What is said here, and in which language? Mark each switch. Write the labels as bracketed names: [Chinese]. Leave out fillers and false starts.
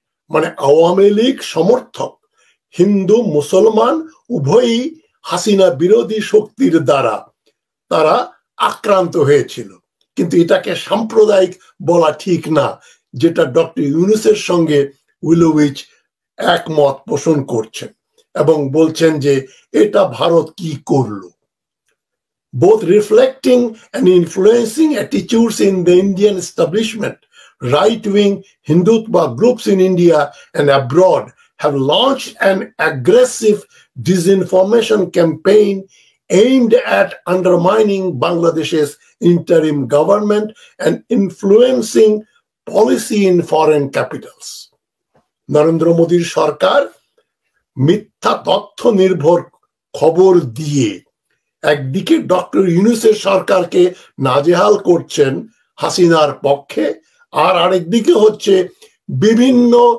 [Bangla] মানে আওয়ামী লীগ সমর্থক হিন্দু মুসলমান উভয়ই হাসিনা বিরোধী শক্তির দ্বারা তারা আক্রান্ত হয়েছিল, কিন্তু এটাকে সাম্প্রদায়িক বলা ঠিক না, যেটা ডক্টর ইউনূসের সঙ্গে উইলোউইচ একমত পোষণ করছেন এবং বলছেন যে এটা ভারত কি করলো। [English] Both reflecting and influencing attitudes in the Indian establishment, right-wing Hindutva groups in India and abroad have launched an aggressive disinformation campaign aimed at undermining Bangladesh's interim government and influencing policy in foreign capitals. [Bangla] Narendra মোদীর সরকার মিথ্যা তথ্য নির্ভর খবর দিয়ে একদিকে doctor ইউনূসের সরকারকে নাজেহাল করছেন হাসিনার পক্ষে, আর আরেকদিকে হচ্ছে বিভিন্ন